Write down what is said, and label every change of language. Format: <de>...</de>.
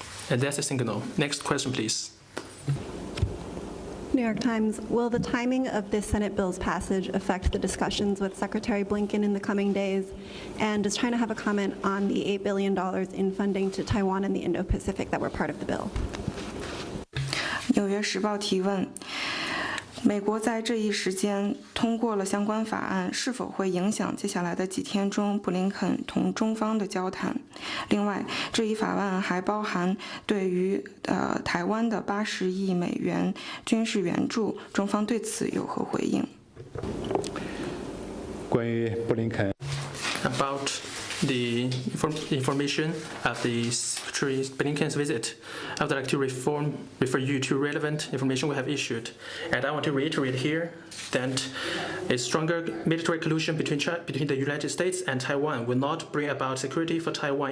<en>And that's a signal. Next question, please. New York Times, will the timing of this Senate bill's passage affect the discussions with Secretary Blinken in the coming days? And does China have a comment on the $8 billion in funding to Taiwan and the Indo-Pacific that were part of the bill?</en> <zh>纽约时报提问：美国在这一时间通过了相关法案，是否会影响接下来的几天中布林肯同中方的交谈？另外，这一法案还包含对于台湾的80亿美元军事援助，中方对此有何回应？关于布林肯</zh> <en>About the information of the Secretary Blinken's visit, I would like to refer you to relevant information we have issued. And I want to reiterate here that a stronger military collusion between the United States and Taiwan will not bring about security for Taiwan.</en>